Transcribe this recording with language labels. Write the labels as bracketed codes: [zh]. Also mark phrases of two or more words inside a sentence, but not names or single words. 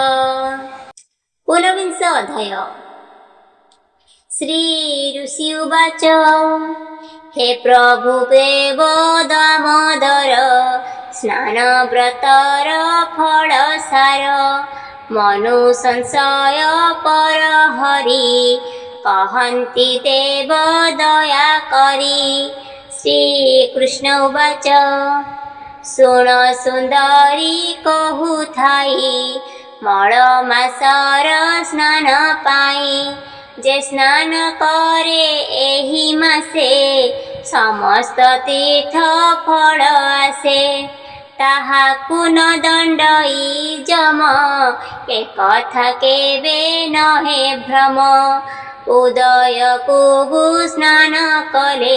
[or] ଊନବିଂଶ ଅଧ୍ୟାୟ। ଶ୍ରୀ ଋଷି ଉବାଚ ହେ ପ୍ରଭୁ ଦେବ ଦାମୋଦର ସ୍ନାନ ବ୍ରତର ଫଳ ସାର ମନୁ ସଂଶୟ ପର ହରି କହନ୍ତି ଦେବ ଦୟା କରି ଶ୍ରୀକୃଷ୍ଣ ଉବାଚ ଶୁଣ ସୁନ୍ଦରୀ କହୁ ଥାଇ ମଳମାସର ସ୍ନାନ ପାଇ ଯେ ସ୍ନାନ କରେ ଏହି ମାସେ ସମସ୍ତ ତୀର୍ଥ ଫଳ ଆସେ ତାହାକୁ ନ ଦଣ୍ଡଈ ଯମ ଏ କଥା କେବେ ନହେ ଭ୍ରମ ଉଦୟ କୁହୁ ସ୍ନାନ କଲେ